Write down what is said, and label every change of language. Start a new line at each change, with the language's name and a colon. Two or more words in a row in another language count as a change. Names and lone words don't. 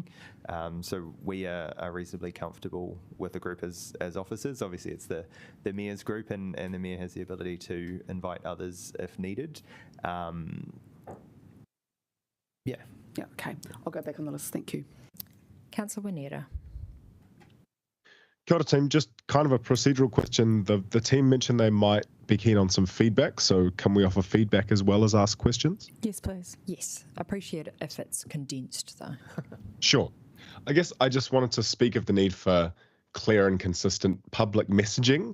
English: So we are reasonably comfortable with the group as officers. Obviously, it's the Mayor's group, and the Mayor has the ability to invite others if needed. Yeah, okay. I'll go back on the list. Thank you. Councillor Winera.
Māori: Kia ora,
English: team. Just kind of a procedural question. The team mentioned they might be keen on some feedback, so can we offer feedback as well as ask questions? Yes, please. Yes, I appreciate it if it's condensed though. Sure. I guess I just wanted to speak of the need for clear and consistent public messaging.